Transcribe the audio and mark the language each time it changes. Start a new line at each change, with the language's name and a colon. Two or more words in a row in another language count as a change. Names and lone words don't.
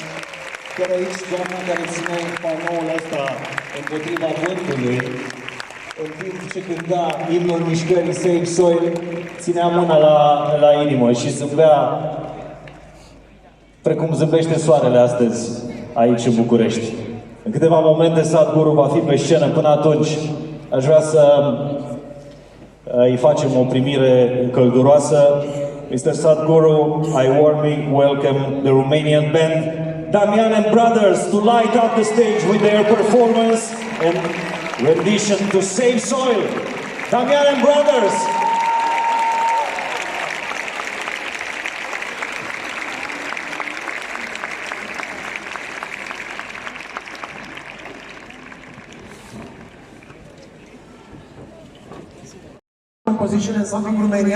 Romanian: Chiar aici, doamna care ține panoul ăsta împotriva vântului, în timp ce cânta imnul mișcării Save Soil, ținea mâna la inimă și zâmbea precum zâmbește soarele astăzi aici în București. În câteva momente Sadhguru va fi pe scenă. Până atunci aș vrea să îi facem o primire călduroasă.
English: Mr. Sadhguru, I warmly welcome the Romanian band Damian and Brothers to light up the stage with their performance and rendition to Save Soil. Damian and Brothers! Composition and something Romanian.